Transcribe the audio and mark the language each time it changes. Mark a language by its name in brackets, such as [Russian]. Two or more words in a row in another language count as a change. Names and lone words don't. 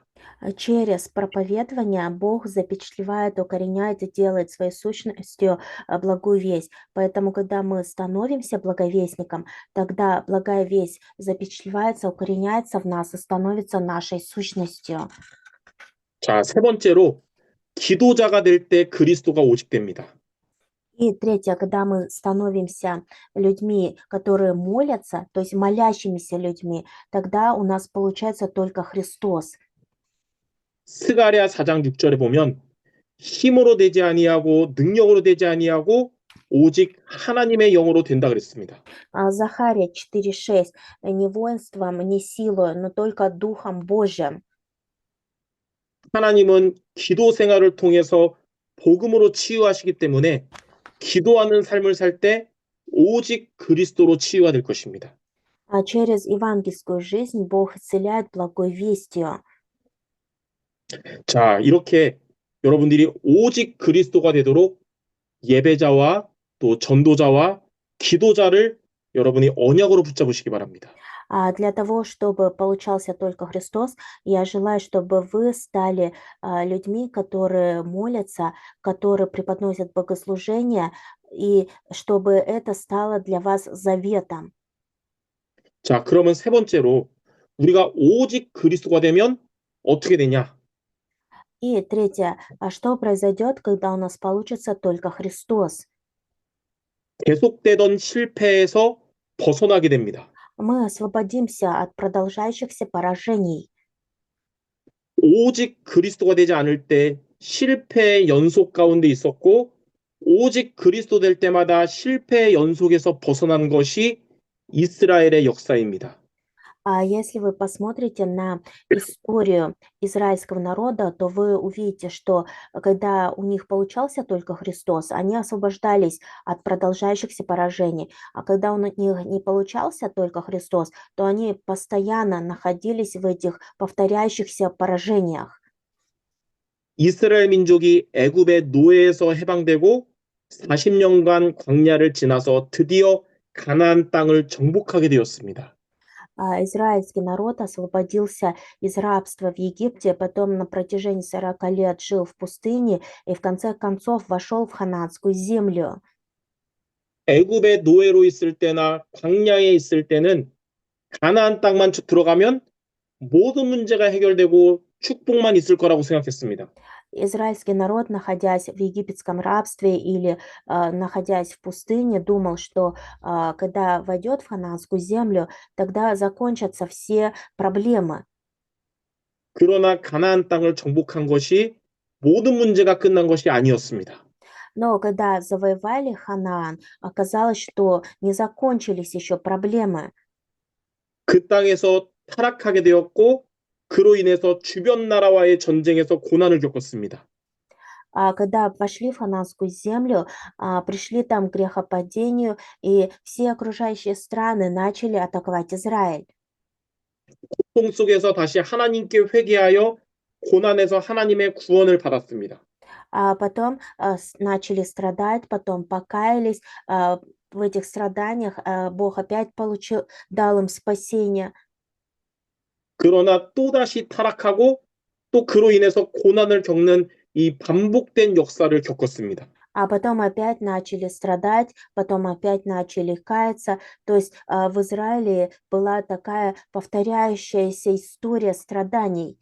[Russian] Через проповедование Бог запечатлевает, укореняет и делает своей сущностью благую весть. Поэтому, когда мы становимся благовестником, тогда благая весть запечатлевается, укореняется в нас и становится нашей сущностью. [Korean] 자, 세 번째로 기도자가 될 때 그리스도가 오직됩니다. [Russian] И третье, когда мы становимся людьми, которые молятся, то есть молящимися людьми, тогда у нас получается только Христос. [Korean] 스가랴 4장 6절에 보면 힘으로 되지 아니하고 능력으로 되지 아니하고 오직 하나님의 영으로 된다 그랬습니다. [Russian] Захария 4:6. Не воинством, не силою, но только Духом Божьим. [Korean] 하나님은 기도 생활을 통해서 복음으로 치유하시기 때문에 기도하는 삶을 살 때 오직 그리스도로 치유가 될 것입니다. [Russian] Через евангельскую жизнь Бог исцеляет благой вестью. [Korean] 자, 이렇게 여러분들이 오직 그리스도가 되도록 예배자와 또 전도자와 기도자를 여러분이 언약으로 붙잡으시기 바랍니다. [Russian] Для того, чтобы получался только Христос, я желаю, чтобы вы стали людьми, которые молятся, которые преподносят богослужение, и чтобы это стало для вас заветом. [Korean] 자, 그러면 세 번째로 우리가 오직 그리스도가 되면 어떻게 되냐? [Russian] И третье, что произойдет, когда у нас получится только Христос? [Korean] 계속되던 실패에서 벗어나게 됩니다. [Russian] Мы освободимся от продолжающихся поражений. [Korean] 오직 그리스도가 되지 않을 때 실패의 연속 가운데 있었고 오직 그리스도 될 때마다 실패의 연속에서 벗어난 것이 이스라엘의 역사입니다. [Russian] Если вы посмотрите на историю израильского народа, то вы увидите, что когда у них получался только Христос, они освобождались от продолжающихся поражений. А когда у них не получался только Христос, то они постоянно находились в этих повторяющихся поражениях. [Korean] 이스라엘 민족이 애굽의 노예에서 해방되고 40년간 광야를 지나서 드디어 가나안 땅을 정복하게 되었습니다. [Russian] Израильский народ освободился из рабства в Египте, потом на протяжении 40 лет жил в пустыне и в конце концов вошел в ханаанскую землю. [Korean] 애굽의 노예로 있을 때나 광야에 있을 때는 가나안 땅만 들어가면 모든 문제가 해결되고 축복만 있을 거라고 생각했습니다. [Russian] Израильский народ, находясь в египетском рабстве или находясь в пустыне, думал, что когда войдет в ханаанскую землю, тогда закончатся все проблемы. [Korean] 그러나 가나안 땅을 정복한 것이 모든 문제가 끝난 것이 아니었습니다. [Russian] Но когда завоевали Ханаан, оказалось, что не закончились еще проблемы. [Korean] 그 땅에서 타락하게 되었고 그로 인해서 주변 나라와의 전쟁에서 고난을 겪었습니다. [Russian] А когда пошли в Ханаанскую землю, пришли там к грехопадению, и все окружающие страны начали атаковать Израиль. [Korean] 고통 속에서 다시 하나님께 회개하여 고난에서 하나님의 구원을 받았습니다. [Russian] А потом начали страдать, потом покаялись. В этих страданиях Бог опять дал им спасение. [Korean] 그러나 또다시 타락하고 또 그로 인해서 고난을 겪는 이 반복된 역사를 겪었습니다. [Russian] А потом опять начали страдать, потом опять начали каяться. То есть в Израиле была такая повторяющаяся история страданий.